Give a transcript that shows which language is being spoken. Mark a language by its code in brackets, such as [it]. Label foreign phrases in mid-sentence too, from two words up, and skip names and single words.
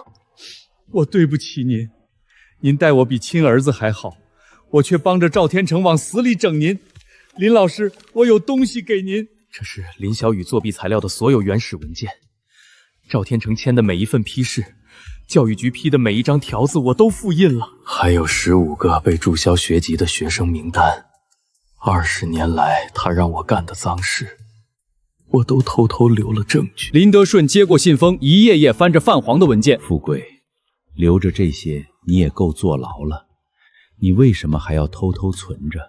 [zh] 我對不起您，您待我比親兒子還好，我卻幫着趙天成往死裡整您。林老師，我有東西給您，這是林小雨作弊材料的所有原始文件，趙天成簽的每一份批示，教育局批的每一張條子我都複印了，還有15個被註銷學籍的學生名單。20年來他讓我幹的髒事，我都偷偷留了證據。林德順接過信封，一頁頁翻着泛黃的文件。富貴，留着這些你也夠坐牢了，你為什麼還要偷偷存着？